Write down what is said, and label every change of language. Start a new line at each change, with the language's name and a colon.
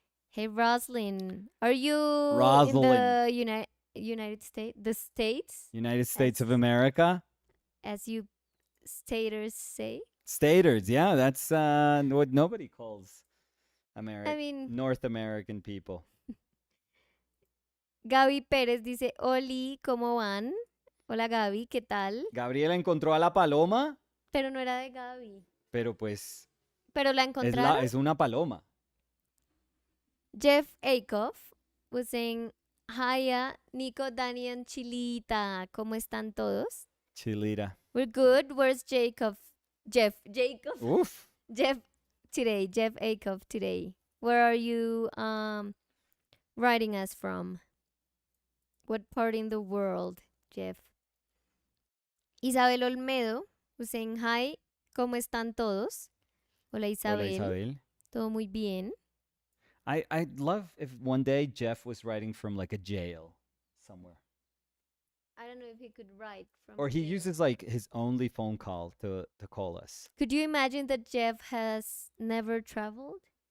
English: Hey, Rosalind. Are you in the United States? The States? United States of America? As you staters say? Staters, yeah. That's what nobody calls North American people.
Spanish: Gaby Pérez dice, Oli, ¿cómo van? Hola, Gaby, ¿qué tal? Gabriela encontró a la paloma. Pero no era de Gaby. Pero pues... Pero la encontraron. Es una paloma.
English: Jeff Akoff was saying, hiya, Nico, Danny, and Chilita.
Spanish: ¿Cómo están todos? Chilita.
English: We're good. Where's Jacob? Jeff. Oof. Jeff Akoff today. Where are you writing us from? What part in the world, Jeff? Isabel Olmedo was saying, hi,
Spanish: ¿cómo están todos? Hola, Isabel. Hola, Isabel. Todo muy bien.
English: I'd love if one day Jeff was writing from like a jail somewhere. I don't know if he could write from. Or he uses like his only phone call to call us. Could you imagine that Jeff has never traveled?